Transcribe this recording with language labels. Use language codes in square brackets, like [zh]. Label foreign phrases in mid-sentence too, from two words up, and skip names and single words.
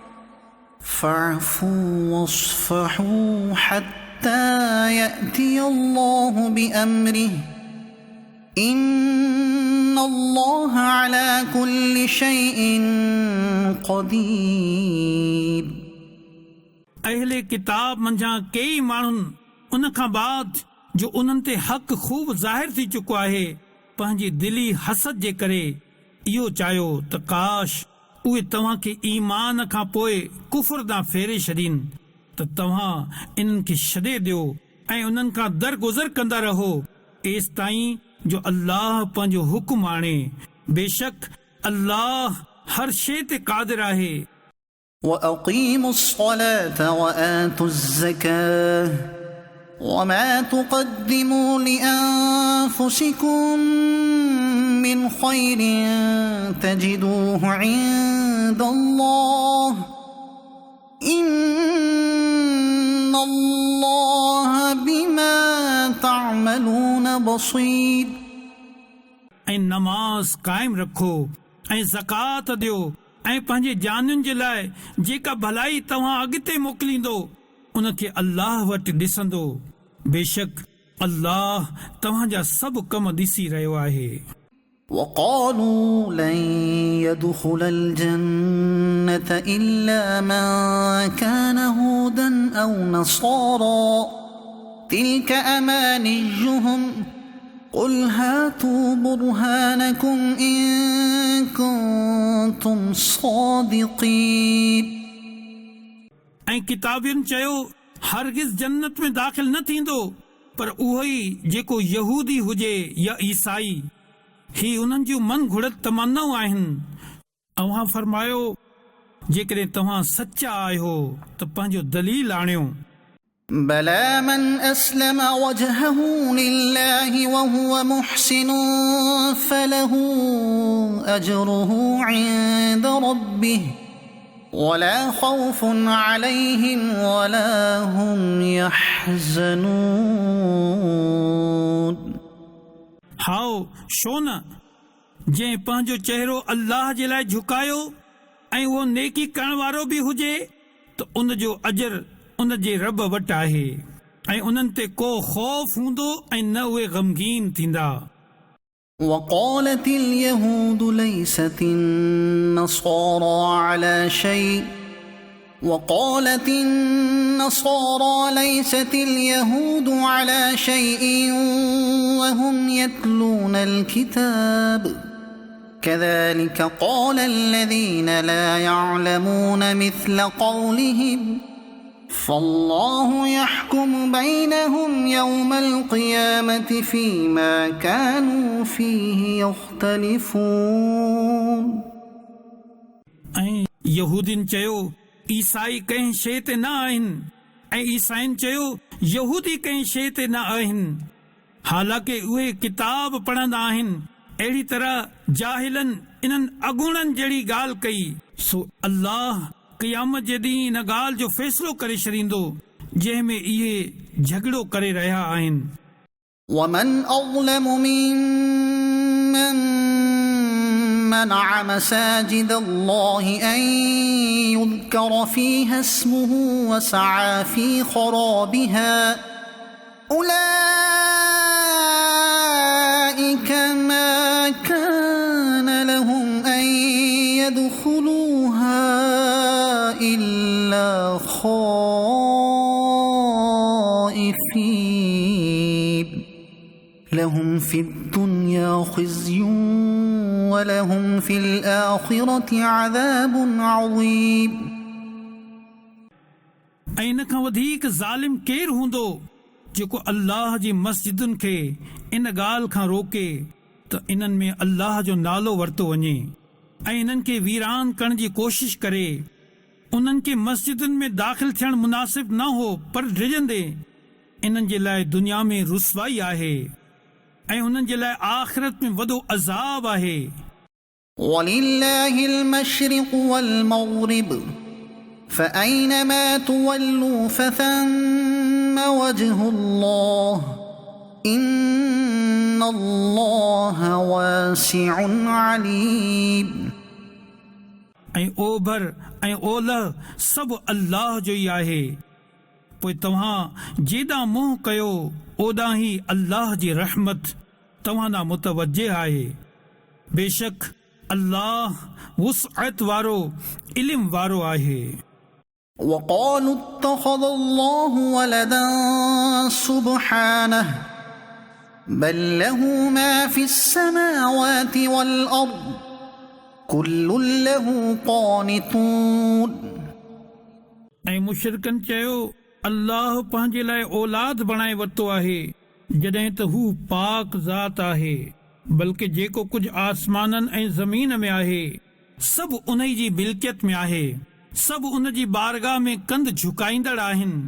[ar] فاعفوا واصفحوا حتى يأتي الله بأمره إن الله على كل شيء قدير [sd] अहले किताब मंझां कई माण्हुनि उन खां बाद जो उन्हनि ते हक़ खूब ज़ाहिर थी चुको आहे पंहिंजी दिली हसद जे करे इहो चाहियो त काश उहे तव्हां खे ईमान खां पोइ कुफर ॾांहुं फेरे छॾीनि त तव्हां इन्हनि खे छॾे ॾियो ऐं उन्हनि खां दरगुज़र कंदा रहो एसि ताईं जो अल्लाह पंहिंजो हुकुम आणे। बेशक अल्लाह हर शइ ते क़ादिर आहे। [ar] وأقيموا الصلاة وآتوا الزكاة وما تقدموا لأنفسكم من خير تجدوه عند الله إن الله بما تعملون بصير [sd] ऐं नमाज़ क़ाइमु रखो ऐं ज़कात ॾियो ऐं पंहिंजे जानुनि जे लाइ जेका भलाई तव्हां अॻिते मोकिलींदो उनखे अल्लाह वटि ॾिसंदो। बेशक अल्लाह तव्हांजा सभु कम ॾिसी रहियो आहे। [ar] وقالوا لن يدخل الجنة إلا من كان هودا أو نصارى تلك أمانيهم قل هاتوا برهانكم إن كنتم صادقين [sd] ऐं किताबियुनि चयो हरगिज़ जन्नत में दाख़िल न थींदो पर उहो ई जेको यहूदी हुजे या ईसाई ही उन्हनि जूं मन घुड़त तमन्नाऊं आहिनि। अव्हां फरमायो जेकॾहिं तव्हां सचा आहियो त पंहिंजो दलील आणियो। [ar] بلى من أسلم وجهه لله وهو محسن فله أجره عند ربه ولا خوف عليهم ولا هم يحزنون [sd] हाओ छो न जंहिं पंहिंजो चहिरो अल्लाह जे लाइ झुकायो ऐं उहो नेकी करण वारो बि हुजे त उन जो अजर उन जे रब वटि आहे ऐं उन्हनि ते को ख़ौफ़ हूंदो ऐं न उहे ग़मगीन थींदा। [ar] وقالت اليهود ليست النصارى على شيء وقالت النصارى ليست اليهود على شيء وهم يتلون الكتاب كذلك قال الذين لا يعلمون مثل قولهم فالله يحكم بينهم يوم القيامة فيما كانوا فيه يختلفون. [sd] यहूदिन चयो ईसाई कंहिं शइ ते न आहिनि ऐं ईसाइन चयो यहूदी कंहिं शइ ते न आहिनि, हालांकि उहे किताब पढ़ंदा आहिनि। अहिड़ी तरह जाहिलनि इन्हनि अगुणनि जहिड़ी ॻाल्हि कई, सो अल्लाह क़यामत जे ॾींहुं इन ॻाल्हि जो फ़ैसिलो करे छॾींदो जंहिं में इहे झगड़ो करे रहिया आहिनि। [ar] ومن أظلم ممن منع مساجد الله أن يذكر فيها اسمه وسعى في خرابها أولئك ما كان لهم أن يدخلوها إلا خائفين لهم في الدنيا خزي ولهم في الآخرة عذاب عظيم. [sd] ऐं इन खां वधीक ज़ालिम केरु हूंदो जेको अल्लाह जी मस्जिदुनि खे इन ॻाल्हि खां रोके त इन्हनि में अल्लाह जो नालो वरितो वञे ऐं इन्हनि खे वीरान करण जी कोशिश करे। उन्हनि खे मस्जिदुनि में दाख़िल थियणु मुनासिब न हो, पर डिॼंदे इन्हनि जे लाइ दुनिया में रुसवाई आहे ऐं उन्हनि जे लाइ आख़िरत में वॾो अज़ाब आहे। [ar] وَلِلَّهِ الْمَشْرِقُ وَالْمَغْرِبُ فَأَيْنَمَا تُوَلُّوا فَثَمَّ وَجْهُ اللَّهِ إِنَّ اللَّهَ وَاسِعٌ عَلِيمٌ. [sd] ऐं ओभर ऐं ओलह सभु अल्लाह जो ई आहे, पोइ तव्हां जेॾां मुंहुं कयो ओॾां ई अल्लाह जी रहमत तव्हां ॾांहुं मुतवजे आहे। बेशक अल्लाह वुसअत वारो इल्म वारो आहे। [ar] وقالوا اتخذ الله ولدا سبحانه بل له ما في السماوات والأرض كل له قانتون. [sd] ऐं मुशरिकनि चयो अल्लाह पंहिंजे लाइ औलाद बणाए वरितो आहे जॾहिं त हू पाक ज़ात आहे, बल्कि जेको कुझु आसमाननि ऐं ज़मीन में आहे सभु उन जी मिल्कियत में आहे, सभु उन जी बारगाह में कंध झुकाईंदड़ आहिनि।